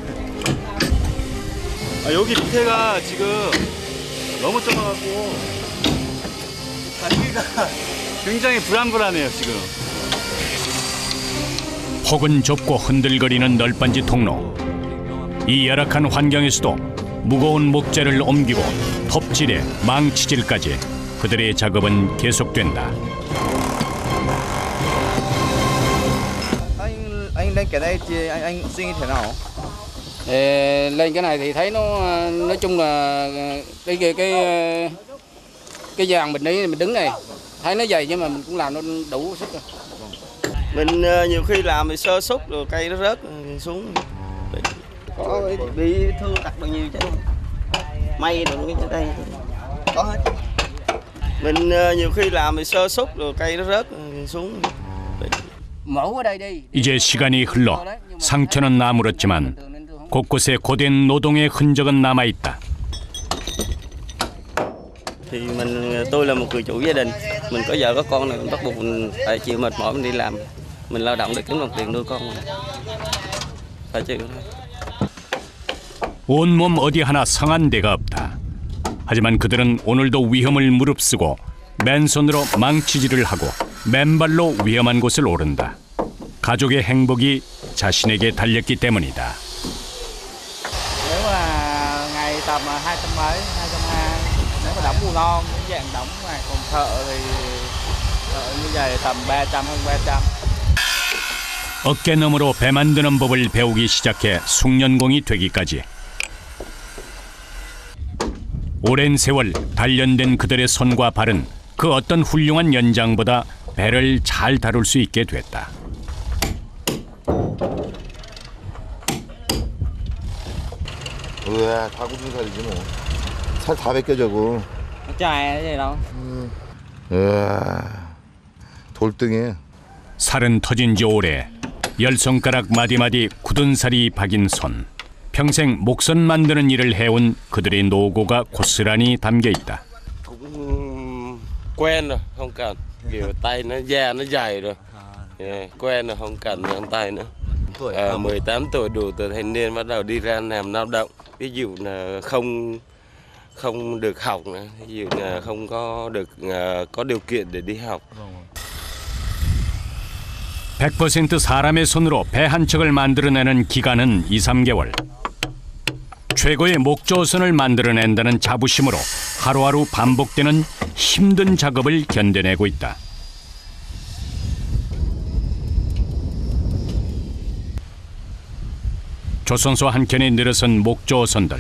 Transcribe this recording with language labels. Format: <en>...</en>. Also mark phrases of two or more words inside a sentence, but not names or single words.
<ko>여기 밑에가 지금 너무 좁아갖고 다니기가 굉장히 불안불안해요 지금. 폭은 좁고 흔들거리는 널빤지 통로. 이 열악한 환경에서도 무거운 목재를 옮기고 톱질에 망치질까지 그들의 작업은 계속된다.</ko> <vi>anh lên cái này thì anh suy nghĩ thế nào? Lên cái này thì thấy nó nói chung là cái dàn mình đi mình đứng này thấy nó dày nhưng mà mình cũng làm nó đủ sức rồi. Mình nhiều khi làm thì sơ xúc rồi cây nó rớt xuống, có bị thương tật bao nhiêu chứ, may rồi cái đây có hết. Mình nhiều khi làm thì sơ xúc rồi cây nó rớt xuống. Mẫu ở đây đi.</vi> <ko>이제 시간이 흘러 상처는 나물었지만 곳곳에 고된 노동의 흔적은 남아있다.</ko> <vi>Thì tôi là một người chủ gia đình, mình có vợ có con này, mình bắt buộc mình phải chịu mệt mỏi mình đi làm, mình lao động để kiếm đồng tiền nuôi con mình. phải chịu thôi.</vi> <ko>온몸 어디 하나 상한 데가 없다. 하지만 그들은 오늘도 위험을 무릅쓰고 맨손으로 망치질을 하고 맨발로 위험한 곳을 오른다. 가족의 행복이 자신에게 달렸기 때문이다.</ko> <vi>Nếu mà ngày tầm 200 mấy, 220, nếu mà đóng bù non, cái dạng đóng này còn thợ thì thợ như vậy tầm 300 hơn 300.</vi> <ko>어깨너머로 배 만드는 법을 배우기 시작해 숙련공이 되기까지 오랜 세월 단련된 그들의 손과 발은 그 어떤 훌륭한 연장보다 배를 잘 다룰 수 있게 됐다. 으아, 다 굳은 살이지 뭐. 살 다 벗겨져고.</ko> <vi>Chài gì đâu.</vi> <ko>으아, 돌등에. 살은 터진 지 오래. 열 손가락 마디마디 굳은 살이 박인 손. 평생 목선 만드는 일을 해온 그들의 노고가 고스란히 담겨 있다.</ko> <vi>Cũng quen rồi, không cần. Kiểu tay nó da nó dày rồi. Quen rồi, không cần găng tay nữa. 18 tuổi đủ tuổi thanh niên bắt đầu đi ra làm lao động. Ví dụ là không được học nữa, ví dụ là không có được có điều kiện để đi học.</vi> <ko>100% 사람의 손으로 배 한 척을 만들어내는 기간은 2, 3개월. 최고의 목조선을 만들어낸다는 자부심으로 하루하루 반복되는 힘든 작업을 견뎌내고 있다. 조선소 한켠에 늘어선 목조선들.</ko>